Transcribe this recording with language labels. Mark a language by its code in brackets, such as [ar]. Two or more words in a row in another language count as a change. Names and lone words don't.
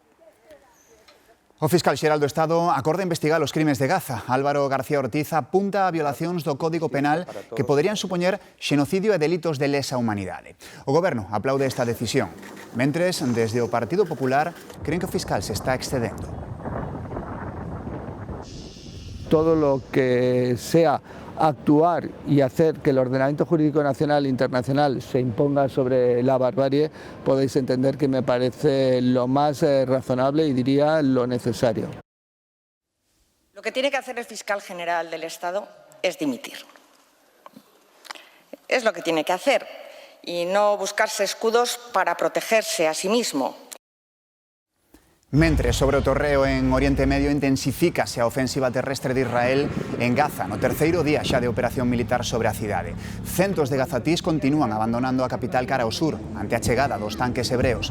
[gl] O fiscal xeral do Estado acorda investigar os crimes de Gaza. Álvaro García Ortiz apunta a violacións do Código Penal que poderían supoñer xenocidio e delitos de lesa humanidade. O Goberno aplaude esta decisión. Mentres, desde o Partido Popular, creen que o fiscal se está excedendo. [es] Todo lo que sea actuar y hacer que el ordenamiento jurídico nacional e internacional se imponga sobre la barbarie, podéis entender que me parece lo más razonable y diría lo necesario. Lo que tiene que hacer el fiscal general del Estado es dimitir. Es lo que tiene que hacer y no buscarse escudos para protegerse a sí mismo. [gl] Mentres, sobre o torreo en Oriente Medio intensifícase a ofensiva terrestre de Israel en Gaza, no terceiro día xa de operación militar sobre a cidade. Centos de gazatís continúan abandonando a capital cara ao sur, ante a chegada dos tanques hebreos.